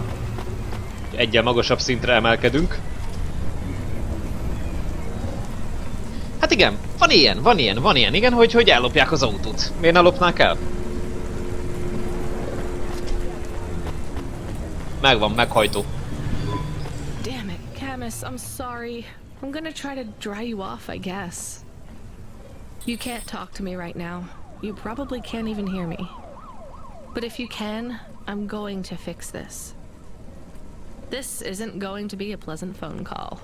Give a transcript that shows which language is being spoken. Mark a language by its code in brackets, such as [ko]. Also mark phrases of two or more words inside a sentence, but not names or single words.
[hu] Egyel magasabb szintre emelkedünk. Hát igen, van ilyen, igen, hogy ellopják az autót. Miért ne lopnák el? Megvan, meghajtó. [en] Damn it, Camus, I'm sorry. I'm gonna try to dry you off, I guess. You can't talk to me right now. You probably can't even hear me. But if you can, I'm going to fix this. This isn't going to be a pleasant phone call.